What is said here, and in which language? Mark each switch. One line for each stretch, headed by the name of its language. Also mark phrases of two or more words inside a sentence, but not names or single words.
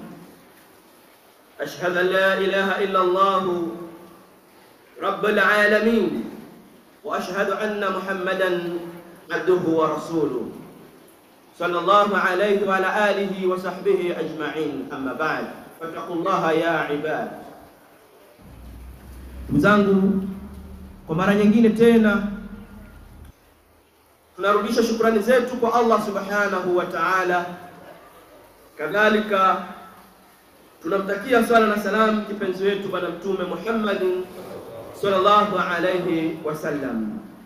Arabic: أشهد أن لا إله إلا الله رب العالمين، وأشهد أن محمدا عبده ورسوله صلى الله عليه وعلى آله وصحبه أجمعين. أما بعد فاتقوا الله يا عباد.
Swahili: Mzangu, kwa mara nyingine tena tunarudisha shukrani zetu kwa Allah
Arabic: subhanahu wa ta'ala.
Swahili: Kadhalika tunamtakia swala na salam kipenzi wetu bwana mtume Muhammad
Arabic: sallallahu alayhi wasallam.